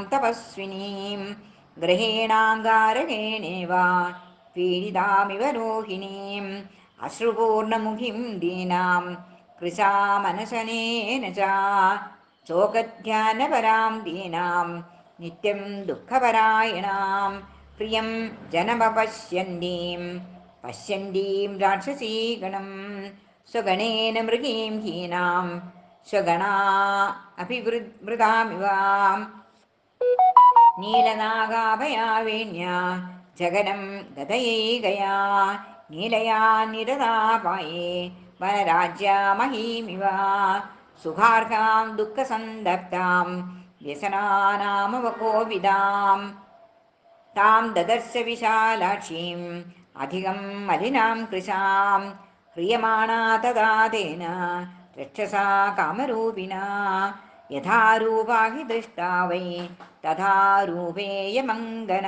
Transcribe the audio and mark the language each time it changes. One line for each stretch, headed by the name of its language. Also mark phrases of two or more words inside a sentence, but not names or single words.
Sanskrit: തപസ്വിനീം ഗ്രഹേണാങ്കാരകേണേവ പീഡിതാമിവ രോഹിണീം അശ്രുപൂർണമുഖിം ദീനാം കൃശാമനശനേന ച ശോകധ്യാനപരാം ദീനാം നിത്യം ദുഃഖപരായണാം പ്രിയം ജനമപശ്യന്തീം പശ്യന്തീം രാക്ഷസീഗണം സ്വഗണേന മൃഗീം ഹീനാം സ്വഗണാ അഭിവൃതാമിവ നീലനാഗാഭയാവേണ്യ ജഗനം ഗതയൈകയാ നീലയാ നിരതാപായേ വനരാജ്യാമഹീമിവ സുഖാർഹാം ദുഃഖസന്തപ്താം व्यसनानामवकोविदाम् तां ददर्श विशालाक्षीम् अधिकं मलिनां कृशां ह्रियमाणा तदा तेन रक्षसा कामरूपिणा यथा रूपा हि दृष्टा वै तथा रूपेयमङ्गना